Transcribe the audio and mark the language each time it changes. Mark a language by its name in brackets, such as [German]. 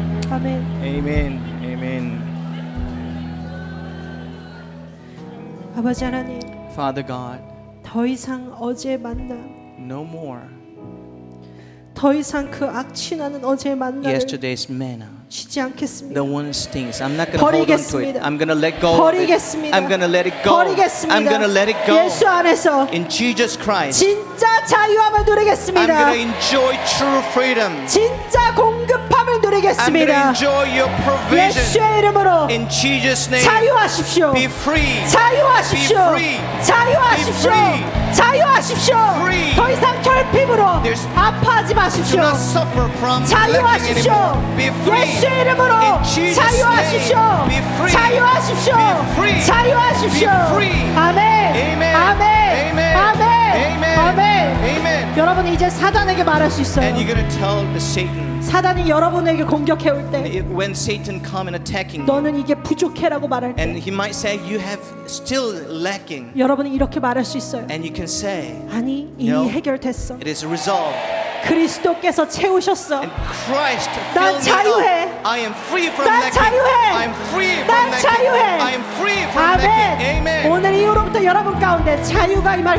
[Korean] 아멘. [English] Amen. Amen. [Korean] 아버지 하나님 [English] Father God, [Korean] 더 이상 어제의 만나 [English] no more [Korean] 더 이상 그 악취나는 어제의 만나를 [English] yesterday's manna. [Korean] 쉬지 않겠습니다. [English] The one stinks. I'm not going to hold on to it. [Korean] 버리겠습니다. [English] I'm going to let go of it. [Korean] 버리겠습니다. [English] I'm going to let it go. [Korean] 버리겠습니다. [English] I'm going to let it go. [Korean] 예수 안에서 [English] In Jesus Christ, [Korean] 진짜 자유함을 [English] I'm going [Korean] 누리겠습니다. [English] to enjoy true freedom. [Korean] 진짜 공급함을 [English] I'm going to [Korean] 누리겠습니다. [English] enjoy your provision. [Korean] 예수의 이름으로 [English] In Jesus' name, [Korean] 자유하십시오. [English] be free. [Korean] 자유하십시오. [English] Be free. [Korean] 자유하십시오. [English] Be free. [Korean] 자유하십시오. [English] Free. [Korean] 더 이상 결핍으로 [English] There's- [Korean] 아파하지 [English] Do [Korean] 마십시오. [English] not suffer from lacking [Korean] 자유하십시오. [English] anymore. Be free. [Korean] 예수의 이름으로 [English] In Jesus' [Korean] 자유하십시오. [English] name, be free. [Korean] 자유하십시오. [English] Be free. [Korean] 자유하십시오. [English] Be free. [Korean] 아멘. [English] Amen. [Korean] 아멘. [English] Amen. [Korean] 아멘. [English] Amen. [Korean] 아멘. [English] Amen. [Korean] 여러분이 이제 사단에게 말할 수 있어요. [English] And you're going to tell the Satan, [Korean] 사단이 여러분에게 공격해 올 때 [English] when Satan come and attacking you, [Korean] 너는 이게 부족해라고 말할 [English] and [Korean] 때 [English] he might say you have still lacking, [Korean] 여러분이 이렇게 말할 수 있어요. [English] and you can say [Korean] 아니 이미 [English] No. [Korean] 해결됐어. [English] it is resolved. [Korean] 그리스도께서 채우셨어. [English] And Christ [Korean] 난 [English] filled me [Korean] 자유해. [English] up. I am free from [Korean] 난 [English] lacking. [Korean] 자유해. [English] I am free from [Korean] 난 [English] lacking. [Korean] 자유해. [English] I am free from lacking. [Korean] 아멘. [English] Amen. [Korean] 오늘 이후로부터 여러분 가운데 자유가 임할